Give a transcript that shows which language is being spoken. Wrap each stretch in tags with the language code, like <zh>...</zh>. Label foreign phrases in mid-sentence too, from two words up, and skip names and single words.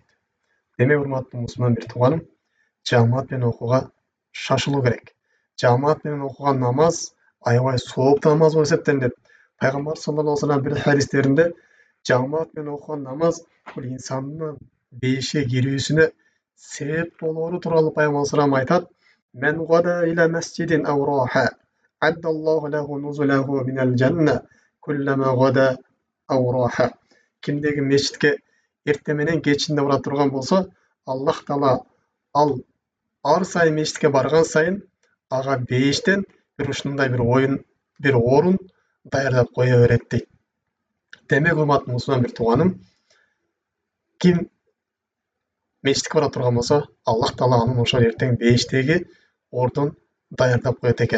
<ky>Демек, урматтуу мусулман бир тууганым, жамаат менен окууга шашылуу керек. Жамаат менен окуган намаз аябай сооптуу намаз болуп эсептелинет.</ky> <ar>Пайгамбар صلى الله عليه وسلم</ar> <ky>бир хадистеринде жамаат менен окуган намаз бул инсандын бейишке кирүүсүнө себеп болоору тууралуу Пайгамбар</ky> <ar>صلى الله عليه وسلم айтат: "من غدا إلى المسجد أو راح أعد الله له نزله من الجنة كلما غدا أو راح."</ar> <ky>Кимдеги мечитке эртең менен кечинде бара турган болсо, Аллах Таала ал ар сайын мечитке барган сайын ага бейиштен бир ушундай бир орун даярдап кое берет дейт. Демек, урматтуу мусулман бир тууганым, ким мечитке бара турган болсо, Аллах Таала анын ошол эртең бейиштеги ордун даярдап коет экен.</ky>